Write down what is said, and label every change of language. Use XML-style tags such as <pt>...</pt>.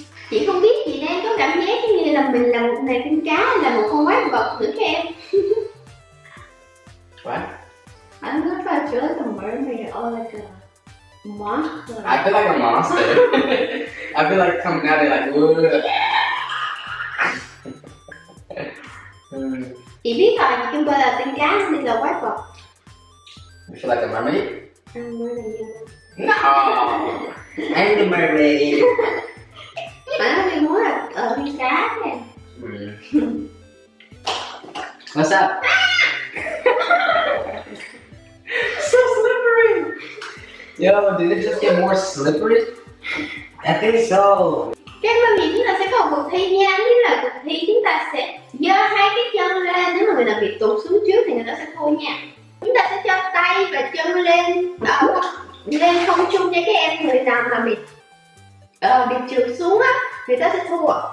<vi>Chị không biết chị đang có cảm giác giống như là mình là một nồi canh cá hay là một con quái vật nữa các em.</vi> <en>What? I'm not about you like a mermaid or like a monster. I feel like a monster. I feel like coming out of like</en> <vi>Chị biết rồi, chị Kimber là canh cá hay là quái vật.</vi> <en>You feel like a mermaid?</en> <vi>Anh mới là gì?</vi> <en>No! I'm the mermaid.</en> <vi>Mà nó đi muốn là ở canh cá nè.</vi> <en>What's up? So slippery! Yo, did it just get more slippery? I think so.</en> <vi>Các bạn nghĩ chúng ta sẽ có một cuộc thi nha. Nếu là cuộc thi chúng ta sẽ giơ hai cái chân lên. Nếu mà người nào bị tụt xuống trước thì người ta sẽ thua nha. Chúng ta sẽ cho tay và chân lên đỡ lên không trung cho các em. Người nào mà bị trượt xuống á, người ta sẽ thua.</vi>